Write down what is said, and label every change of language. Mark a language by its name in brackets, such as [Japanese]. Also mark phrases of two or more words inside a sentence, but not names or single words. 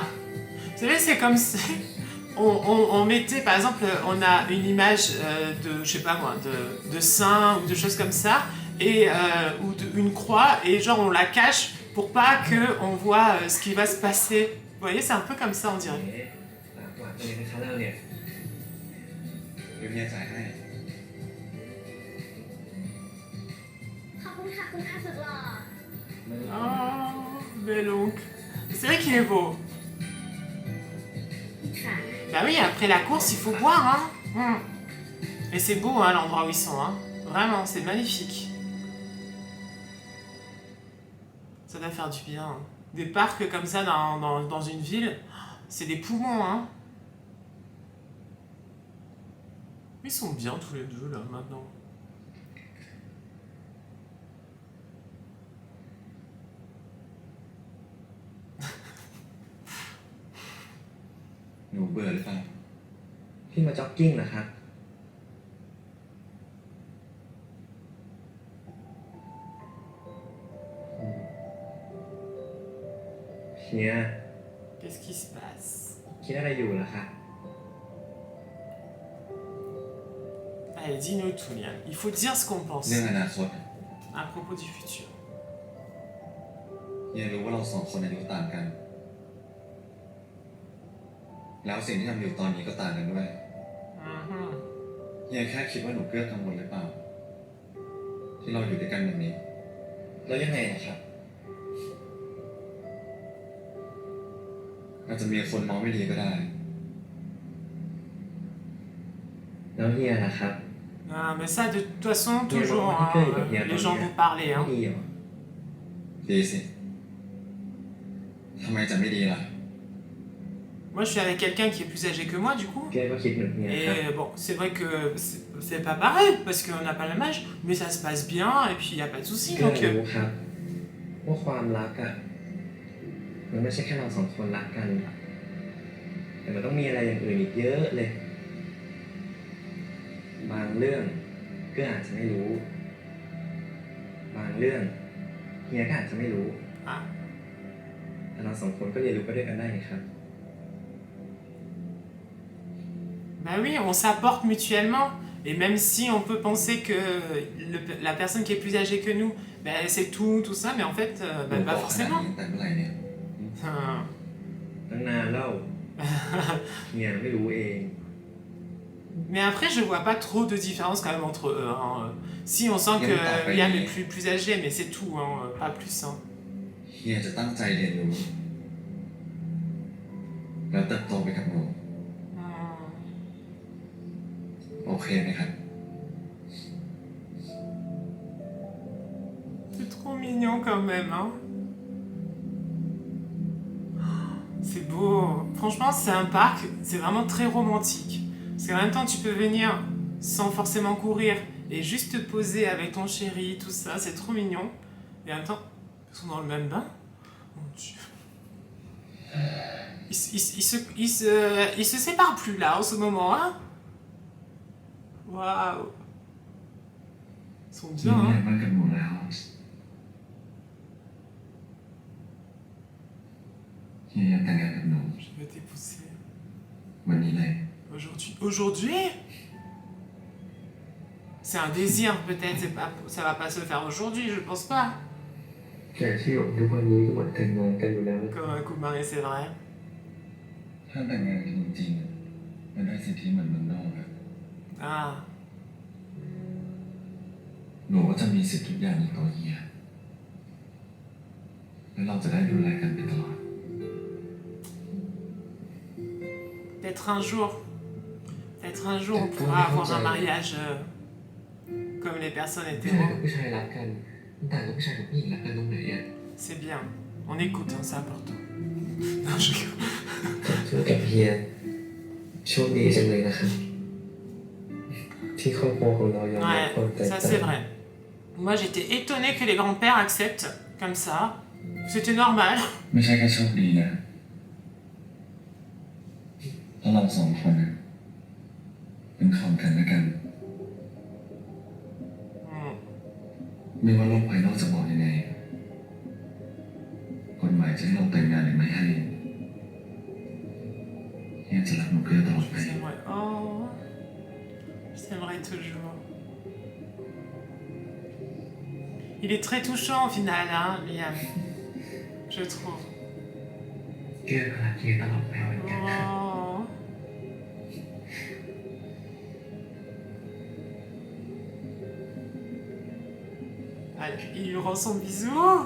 [French] Vous savez, c'est comme si on mettait, par exemple, on a une image de, je sais pas moi, de saint ou de choses comme ça, et ou une croix, et genre on la cache pour pas que on voit ce qui va se passer. Vous voyez, c'est un peu comme ça, on dirait. [Thai] ฝากตัวเองนะคะเราเนี่ย เดี๋ยวเฮียจ่ายให้ ขอบคุณค่ะคุณอาสุดหล่อ [French] Oh, bel oncle. C'est vrai qu'il est beau. [Thai] ค่ะ [French] Bah oui, après la course, il faut boire, hein. Et c'est beau, hein, l'endroit où ils sont, hein. Vraiment, c'est magnifique. Ça doit faire du bien. Hein. Des parcs comme ça dans une ville, c'est des poumons, hein. Ils sont bien tous les deux, là, maintenant. [Thai] หนูเบื่อหรือเปล่า พี่มาจ็อกกิ้งเหรอครับ เฮีย [French] Qu'est-ce qui se passe? [Thai] คิดอะไรอยู่เหรอครับ [French] Allez, dis-nous tout, Liam. Il faut dire ce qu'on pense [Thai] เรื่องอนาคต [French] à propos du futur. [Thai] เฮียรู้ว่าเราสองคนอายุต่างกัน แล้วสิ่งที่ทำอยู่ตอนนี้ก็ต่างกันด้วย Mhm. เฮียแค่คิดว่าหนูเกื้อกังวลหรือเปล่า ที่เราอยู่ด้วยกันแบบนี้ แล้วยังไงนะครับ อาจจะมีคนมองไม่ดีก็ได้ แล้วเฮียนะครับ [French] Ah, mais ça, de toute façon, toujours, hein, les gens vont parler. [Thai] ไม่ [French] Hein. [Thai] ดีเหรอ ดีสิ ทำไมจะไม่ดีล่ะ [French] Moi, je suis avec quelqu'un qui est plus âgé que moi, du coup. [Thai] เก้ก็คิดเหมือนเฮียครับ [French] Et bon, c'est vrai que c'est pas pareil, parce qu'on n'a pas le même âge, mais ça se passe bien, et puis il n'y a pas de souci. [Thai] เก้ [French] Donc, [Thai] รู้ครับ ว่าความรักอะมันไม่ใช่แค่เราสองคนรักกัน แต่มันต้องมีอะไรอย่างอื่นอีกเยอะเลย บางเรื่องก็อาจจะไม่รู้ บางเรื่องเฮียก็อาจจะไม่รู้ ah. แต่เราสองคนก็เรียนรู้ไปด้วยกันได้ไงครับ [French] Bah oui, on s'apporte mutuellement. Et même si on peut penser que la personne qui est plus âgée que nous, bah, c'est tout ça, mais en fait, [Thai] หนู [French] bah, [Thai] บอ [French] pas [Thai] กขนาด [French] forcément. [Thai] นี้แต่เมื่อไหร่เนี่ย Ah. ตั้งนานแล้ว เฮียไม่รู้เอง [French] Mais après, je vois pas trop de différence quand même entre eux. Hein. Si, on sent que Liam est plus âgé, mais c'est tout, hein, pas plus. Hein. [Thai] เฮียจะตั้งใจเรียนรู้ แล้วเติบโตไปกับหนู Hmm. โอเคไหมครับ [French] C'est trop mignon quand même. Hein. C'est beau. Franchement, c'est un parc, c'est vraiment très romantique. Parce qu'en même temps, tu peux venir sans forcément courir et juste te poser avec ton chéri, tout ça, c'est trop mignon. Et en même temps, ils sont dans le même bain. Mon Dieu. Ils se séparent plus là en ce moment, hein. Waouh. Ils sont [Thai] ยื [French] bien, [Thai] นยัน [French] hein. [Thai] ว่ากับหนูแล้วเฮียอยากแต่งงานกับหนู [French] Je vais t'épouser. [Thai] วันนี้เลย [French] Aujourd'hui. Aujourd'hui? C'est un désir peut-être, ça va pas se faire aujourd'hui, je pense pas. [Thai] แต่ที่อยู่ทุกวันนี้ก็เหมือนแต่งงานกันอยู่แล้ว [French] Comme un coup de mari, c'est vrai. [Thai] ถ้าแต่งงานกันจริงๆมันได้สิทธิเหมือนเมืองนอกอะ Ah. หนูก็จะมีสิทธิ์ทุกอย่างในตัวเฮียแล้วเราจะได้ดูแลกันไปตลอด [French] Peut-être un jour, on pourra avoir un mariage comme les personnes [Thai] ผู้ชาย [French] hétéros. [Thai] กับผู้ชายรักกันมันต่างกับผู้ชายกับผู้หญิงรักกันตรงไหนอ่ะ [French] C'est bien. On écoute, hein, c'est important. Non, je rigole. [Thai] เจอกับเฮียโชคดีจังเลยนะครับ ที่ครอบครัวของเรายอมรับความแต [French] Ouais, [Thai] ก [French] ça [Thai] ต่าง [French] c'est vrai. Moi j'étais étonnée que les grands-pères acceptent comme ça. C'était normal. [Thai] ไม่ใช่แค่โชคดีนะเพราะเราสองคนน่ะเป็นของกันและกัน Hmm. ไม่ว่าโลกภายนอกจะบอกยังไงกฎหมายจะให้เราแต่งงานหรือไม่ให้เฮียจะรักหนูเพื่อตลอดไป [French] C'est vrai. Oh, je t'aimerai toujours. Il est très touchant au final, hein, Liam. Je trouve. [Thai] เกื้อก็รักเฮียตลอดไปเหมือนกันครับ Oh. [French] Allez, il lui rend son bisou.